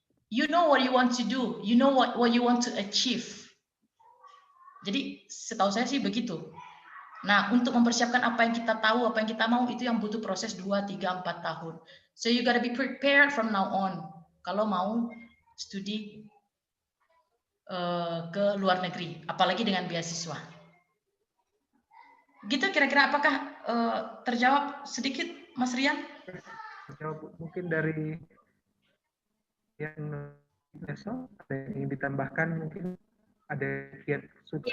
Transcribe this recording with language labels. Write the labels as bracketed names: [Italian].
[English] You know what you want to do, you know what you want to achieve. [Indonesian] Jadi setahu saya sih begitu. Nah, untuk mempersiapkan apa yang kita tahu, apa yang kita mau, itu yang butuh proses 2, 3, 4 tahun. [English] So you gotta be prepared from now on. [Indonesian] Kalau mau studi ke luar negeri, apalagi dengan beasiswa. Gitu kira-kira apakah terjawab sedikit, Mas Rian? Terjawab mungkin dari yang besok ada yang ingin ditambahkan, mungkin ada kiat sukses